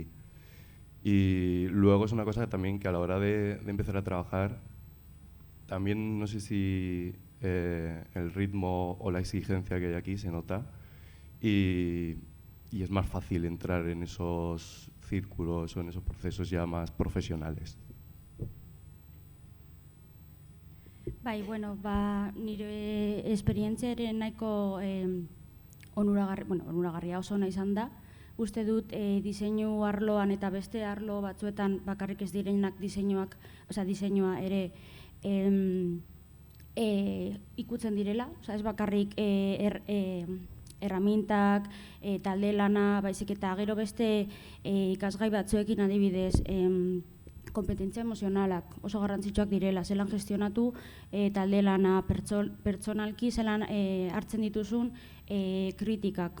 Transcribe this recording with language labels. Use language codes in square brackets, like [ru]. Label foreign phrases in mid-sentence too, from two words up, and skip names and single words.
[es] Y luego es una cosa también que a la hora de empezar a trabajar, también no sé si el ritmo o la exigencia que hay aquí se nota y es más fácil entrar en esos círculos o en esos procesos ya más profesionales. [eu] Bai, bueno, nire esperientzia ere nahiko onuragarria oso ona izan da. Uste dut diseinu arloan eta beste arlo batzuetan bakarrik ez direnak diseinua ere ikutzen direla, ez bakarrik erramintak, talde lana, baizik eta gero beste ikasgai batzuekin adibidez, kompetentzia emozionalak oso garrantzitsuak direla, zelan gestionatu talde lana, pertsonalki zelan hartzen dituzun kritikak.